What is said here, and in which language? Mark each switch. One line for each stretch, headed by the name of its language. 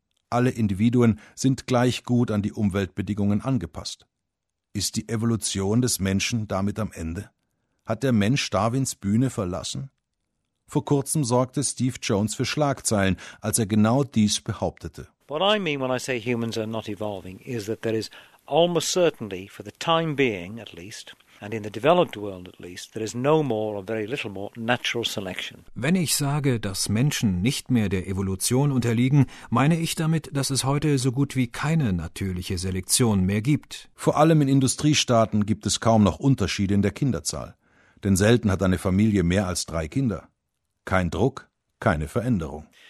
German: Alle Individuen sind gleich gut an die Umweltbedingungen angepasst. Ist die Evolution des Menschen damit am Ende? Hat der Mensch Darwins Bühne verlassen? Vor kurzem sorgte Steve Jones für Schlagzeilen, als er genau dies behauptete.
English: What I mean when I say humans are not evolving is that there is almost certainly, for the time being at least, and in the developed world at least, there is no more or very little more natural selection.
German: Wenn ich sage, dass Menschen nicht mehr der Evolution unterliegen, meine ich damit, dass es heute so gut wie keine natürliche Selektion mehr gibt. Vor allem in Industriestaaten gibt es kaum noch Unterschiede in der Kinderzahl. Denn selten hat eine Familie mehr als 3 Kinder. Kein Druck, keine Veränderung.